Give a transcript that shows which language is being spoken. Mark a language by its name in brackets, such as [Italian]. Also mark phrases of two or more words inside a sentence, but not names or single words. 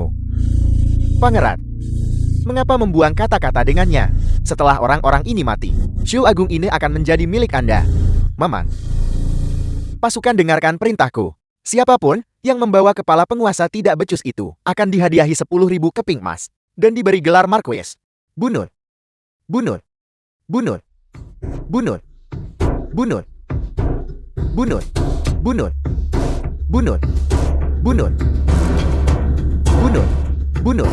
[Indonesian] Pangeran, mengapa membuang kata-kata dengannya? Setelah orang-orang ini mati, Zhou Agung ini akan menjadi milik Anda. Mama. Pasukan dengarkan perintahku. Siapapun yang membawa kepala penguasa tidak becus itu akan dihadiahi 10.000 keping emas dan diberi gelar Marquis. Bunut. Bunut. Bunut. Bunut. Bunut. Bunut. Bunut. Bunut. Bunut. Bunut. Bunut.